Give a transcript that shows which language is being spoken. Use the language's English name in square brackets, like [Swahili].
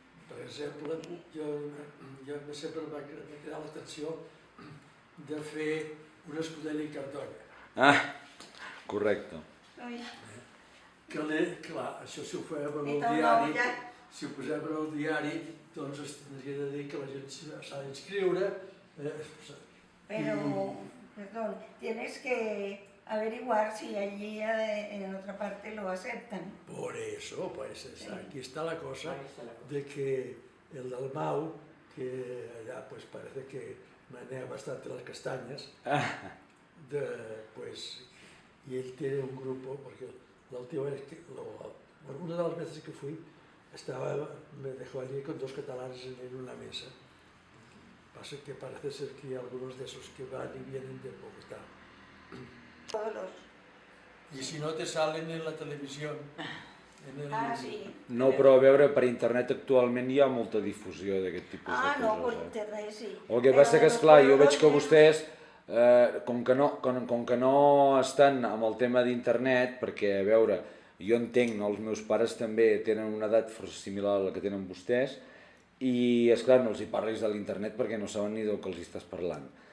[Catalan] Per exemple, jo sempre m'ha cridat l'atenció de fer una escudella i cartolla. Correcte. Clar, això si ho fem en el diari, si ho posem en el diari, doncs es tindria de dir que la gent s'ha d'inscriure. [Spanish] Pero, perdón, tienes que averiguar si allí en otra parte lo aceptan. Por eso, pues aquí está la cosa de que el Dalmau, que allá pues parece que menea bastante las castañas, pues, y él tiene un grupo, porque la última vez que, una de las veces que fui, me dejó allí con dos catalanes en una mesa. Pasa que parece ser que hay algunos de esos que van y vienen de Bogotá. Y si no te salen en la televisión, sí. [Catalan] No, però a veure, per internet actualment hi ha molta difusió d'aquest tipus de coses. No, per internet sí. El que passa que, esclar, jo veig que vostès, com que no estan amb el tema d'internet, perquè, a veure, jo entenc, els meus pares també tenen una edat força similar a la que tenen vostès, i, esclar, no els hi parlis de l'internet perquè no saben ni del que els estàs parlant.